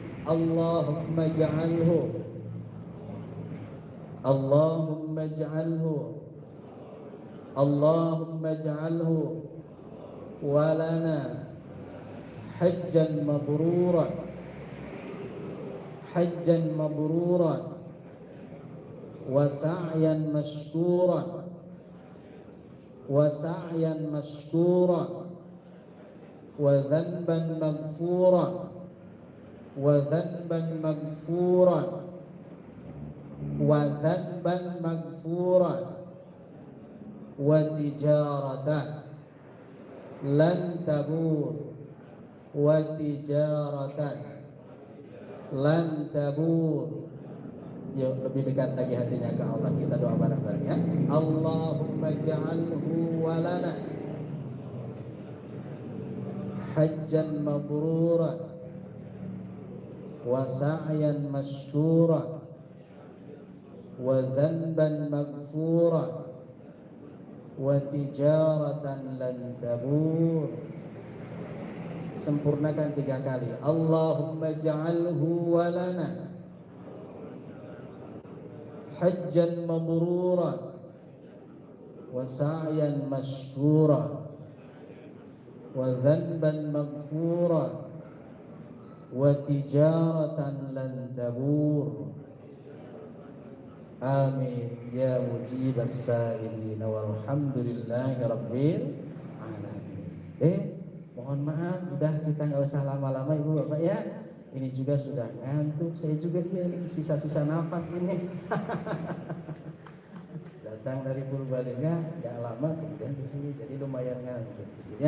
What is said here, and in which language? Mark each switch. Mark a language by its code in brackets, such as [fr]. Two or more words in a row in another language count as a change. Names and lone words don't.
[ar] اللهم اجعله اللهم اجعله ولنا حجا مبرورا وسعيا مشكورا وذنبا مغفورا وذنبا مغفورا وتجارة لن تبور [id] Yuk lebih dekat lagi hatinya ke Allah, kita doa bareng-bareng ya. [ar] اللهم اجعله ولنا حجا مبرورا وسعيا مشكورا وذنبا مغفورا وتجارة لن تبور. [id] Sempurnakan 3 kali. [ar] اللهم اجعله ولنا حجا مبرورا وسعيا مشكورا وذنبا مغفورا وتجارة لن تبور. آمين يا مجيب السائلين والحمد لله رب العالمين. [id] Mohon maaf, udah kita nggak usah lama-lama ibu bapak ya. Ini juga sudah ngantuk, saya juga nih sisa-sisa nafas ini. Datang dari Purbalingga nggak lama kemudian ke sini, jadi lumayan ngantuk ya.